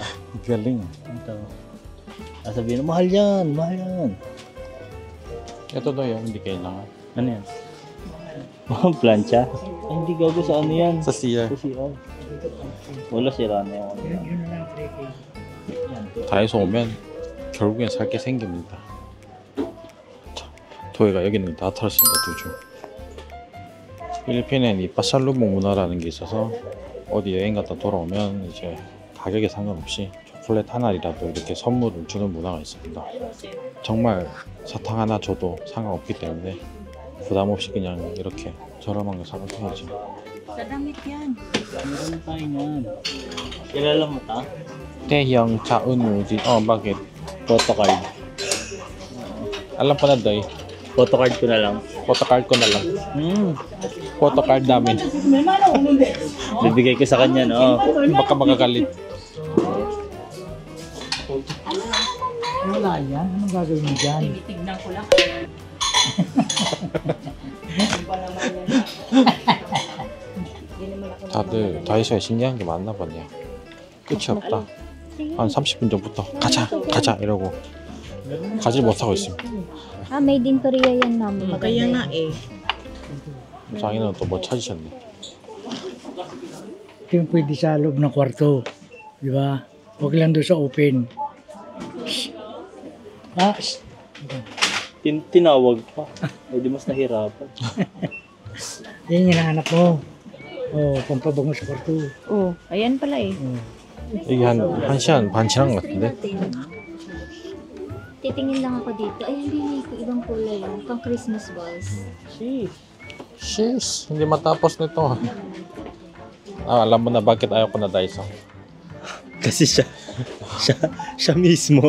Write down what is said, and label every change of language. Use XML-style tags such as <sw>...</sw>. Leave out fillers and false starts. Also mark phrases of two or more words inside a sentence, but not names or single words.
<tl>Galing. Ito. Sabihin na, mahal yan, mahal yan. Ito daw yung hindi kailangan. Ano yan? Plancha? Ay, hindi gago sa ano yan. Sa CR. Sa CR. Wala sira na yung ano yan. Yun na lang, trekking.</tl> <ko>다이소 오면 결국엔 살 게 생깁니다. 자, 도희가 여기는 다 털었습니다. 두 줄. 필리핀엔 이 파살루봉 문화라는 게 있어서 어디 여행 갔다 돌아오면 이제 가격에 상관없이 초콜릿 한 알이라도 이렇게 선물을 주는 문화가 있습니다. 정말 사탕 하나 줘도 상관없기 때문에 부담 없이 그냥 이렇게 저렴한 거 사면 되죠.</ko> <tl>Sa damit yan. Meron tayo yan. Kilala mo ta?</tl> <ko>태형 차은우지 bakit?</ko> <tl>Photocard. Alam ko na doy. Photocard ko na lang. Photocard ko na lang. Photocard namin. Bibigay ko sa kanya, no? Baka magagalit. Wala yan. Anong gagawin mo dyan? Tinitignan ko lang.</tl> <ko>다들 다이소에 신기한 게 많나 보네요. 끝이 없다. 한 30분 전부터 가자 이러고 가지 못하고 있습니다.</ko> <tl>Ah,</tl> <en>made in Korea</en> <tl>yan, ma'am. Kaya nga eh.</tl> <ko>장인은 또 뭐 찾으셨네.</ko> <tl>Ito yung pwede sa loob ng kwarto. Di ba? Huwag lang doon sa open. Shh. Ah, shh. Tinawag pa. O di mas nahirapan. Yan yung hinahanap mo. Oh, pampabango sa kwarto. Oh, ayan pala eh. Oh.</tl> <ko>이게 한 1시간 반 지난 것 같은데?</ko> <tl>Titingin lang ako dito. Ay, hindi may ibang kulay yan. Pang</tl> <en>Christmas balls.</en> <tl>Sheesh, hindi matapos nito. Alam mo na bakit ayaw ko na Daiso. Kasi siya mismo.</tl>